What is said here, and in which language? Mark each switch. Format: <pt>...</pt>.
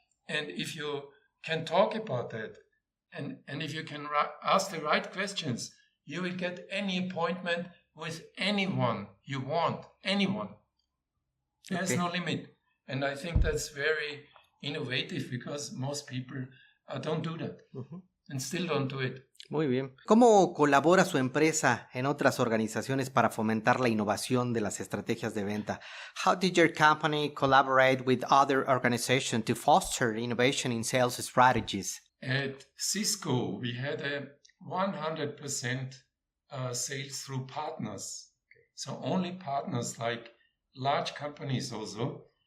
<en>And if you can talk about that, and if you can ask the right questions, you will get any appointment with anyone you want, anyone. There's no limit. And I think that's very innovative because most people don't do that and still don't do it.</en> <es>Muy bien. ¿Cómo colabora su empresa en otras organizaciones para fomentar la innovación de las estrategias de venta?</es> <en>How did your company collaborate with other organizations to foster innovation in sales strategies? At Cisco, we had a 100% sales through partners. So only partners, like large companies also.</en>